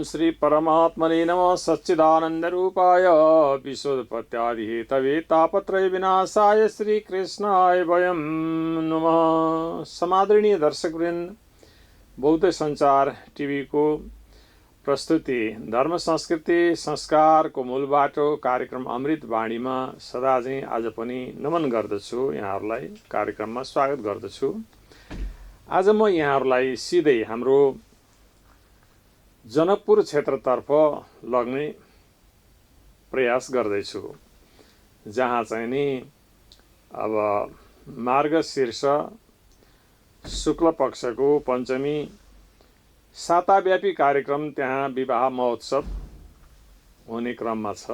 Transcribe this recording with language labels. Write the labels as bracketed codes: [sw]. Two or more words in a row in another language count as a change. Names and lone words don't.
[sa] परमात्मने नमः सच्चिदानन्दरूपाय विश्वोत्पत्त्यादिहेतवे तापत्रय विनाशाय श्रीकृष्णाय वयं नमः। [ne] समादरणीय दर्शकवृन्द, बौद्ध संचार टिभी को प्रस्तुति धर्म संस्कृति संस्कारको मूल बाटो कार्यक्रम अमृत वाणीमा सदा चाहिँ आज पनि नमन गर्दछु। यहाँहरूलाई कार्यक्रममा स्वागत गर्दछु। आज म यहाँहरूलाई सिधै हाम्रो जनकपुर क्षेत्रतर्फ लग्ने प्रयास गर्दैछु, जहाँ चाहिँ नि अब मार्गशीर्ष शुक्ल पक्षको पञ्चमी साताव्यापी कार्यक्रम त्यहाँ विवाह महोत्सव हुने क्रममा छ।